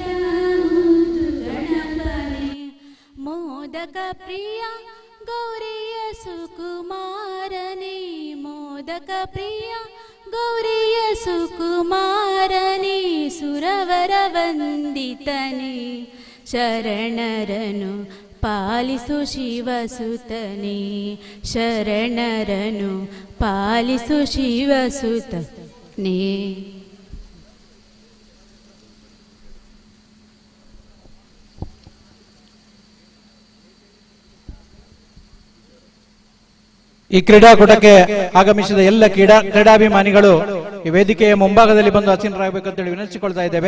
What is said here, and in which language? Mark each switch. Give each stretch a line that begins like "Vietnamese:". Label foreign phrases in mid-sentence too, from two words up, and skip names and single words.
Kannada: ಮುದ್ದು ಗಣಪನೆ ಮೋದಕ ಪ್ರಿಯ ಗೌರಿಯ ಸುಕುಮಾರನೆ ಮೋದಕ ಪ್ರಿಯ ಗೌರಿಯ ಸುಕುಮಾರನೆ ಸುರವರ ವಂದಿತನೆ ಶರಣರನು ಪಾಲಿಸು ಶಿವಸುತನೆ ಶರಣರನು ಪಾಲಿಸು ಶಿವಸುತನೆ. ಈ ಕ್ರೀಡಾಕೂಟಕ್ಕೆ ಆಗಮಿಸಿದ ಎಲ್ಲ ಕ್ರೀಡಾಭಿಮಾನಿಗಳು ಈ ವೇದಿಕೆಯ ಮುಂಭಾಗದಲ್ಲಿ ಬಂದು ಆಸೀನರಾಗಬೇಕಂತೇಳಿ ವಿನಂತಿಸಿಕೊಳ್ತಾ ಇದ್ದೇವೆ.